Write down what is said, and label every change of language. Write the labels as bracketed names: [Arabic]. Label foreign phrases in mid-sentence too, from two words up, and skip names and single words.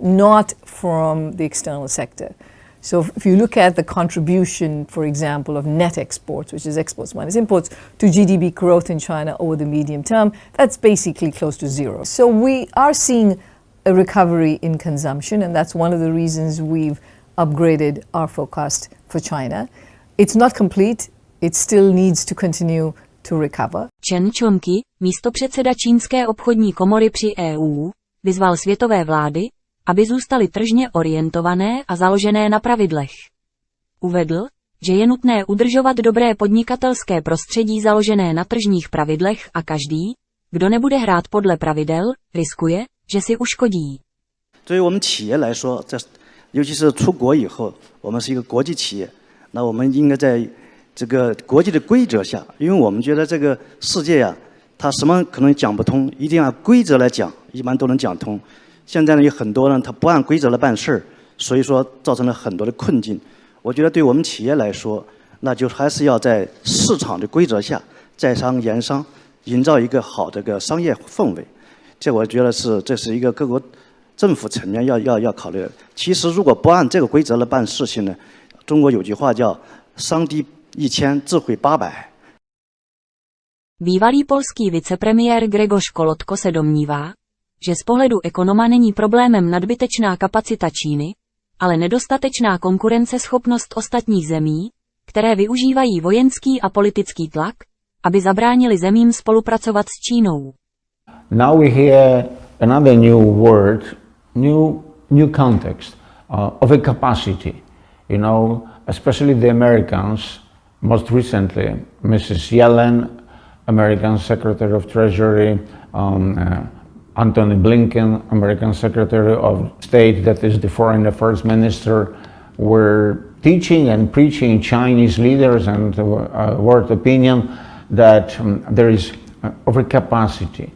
[English] Not from the external sector. So if you look at the contribution, for example, of net exports, which is exports minus imports, to GDP growth in China over the medium term, that's basically close to zero. So we are seeing a recovery in consumption, and that's one of the reasons we've upgraded our forecast for China. It's not complete. It still needs to continue to recover. [Czech] Chen Chongqi, místopředseda Čínské obchodní komory při EU, vyzval světové vlády, aby zůstaly tržně orientované a založené na pravidlech. Uvedl, že je nutné udržovat dobré podnikatelské prostředí založené na tržních pravidlech a každý, kdo nebude hrát podle pravidel, riskuje, že si uškodí. [Chinese] 对于我们企业来说，尤其是出国以后，我们是一个国际企业，那我们应该在这个国际的规则下，因为我们觉得这个世界呀，它什么可能讲不通，一定按规则来讲，一般都能讲通。现在呢，有很多人他不按规则来办事儿，所以说造成了很多的困境。我觉得对我们企业来说，那就还是要在市场的规则下，在商言商，营造一个好的个商业氛围。这我觉得这是一个各国政府层面要考虑的。其实如果不按这个规则来办事情呢，中国有句话叫“伤敌1000，自毁800”。 [Czech] Bývalý polský vicepremiér Grzegorz Kolotko se domnívá, že z pohledu ekonoma není problémem nadbytečná kapacita Číny, ale nedostatečná konkurenceschopnost ostatních zemí, které využívají vojenský a politický tlak, aby zabránili zemím spolupracovat s Čínou. [English] Now we hear another new word, new context of a capacity. Especially the Americans, most recently, Mrs. Yellen, American Secretary of Treasury, Antony Blinken, American Secretary of State, that is the Foreign Affairs Minister, were teaching and preaching Chinese leaders and world opinion that there is overcapacity.